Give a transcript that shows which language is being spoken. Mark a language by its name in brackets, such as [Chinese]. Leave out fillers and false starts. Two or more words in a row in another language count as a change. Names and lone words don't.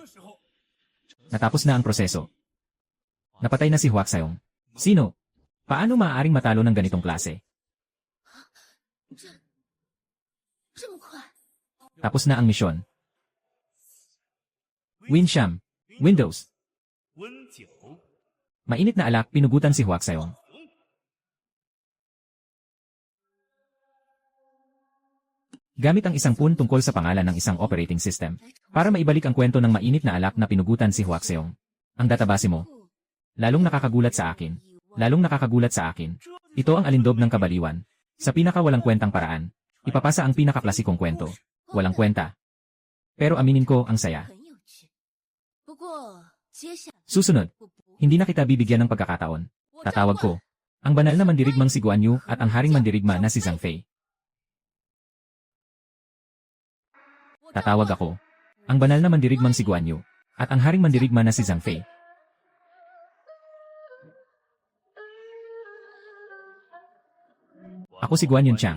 [Filipino] Natapos na ang proseso. Napatay na si Huak Sayong. Sino? Paano maaaring matalo ng ganitong klase? [Chinese] 这么快？ [Filipino] Tapos na ang misyon. Winsham. Windows. [Chinese] 温九， [Filipino] Mainit na alak, pinugutan si Huak Sayong. Gamit ang isang pun tungkol sa pangalan ng isang [English] operating system [Filipino] para maibalik ang kwento ng mainit na alak na pinugutan si Huak Sayong. Ang database mo. Lalong nakakagulat sa akin. Lalong nakakagulat sa akin. Ito ang alindob ng kabaliwan. Sa pinakawalang kwentang paraan. Ipapasa ang pinakaklasikong kwento. Walang kwenta. Pero aminin ko, ang saya. [Chinese] 很有趣。不过接下来 [Filipino] Susunod. [Chinese] 我不 [Filipino] Hindi na kita bibigyan ng pagkakataon. Tatawag ko. Ang banal na mandirigmang si Guan Yu at ang haring mandirigma na si Zhang Fei. Tatawag ako. Ang banal na mandirigmang si Guan Yu at ang haring mandirigma na si Zhang Fei. Ako si Guan Yunchang.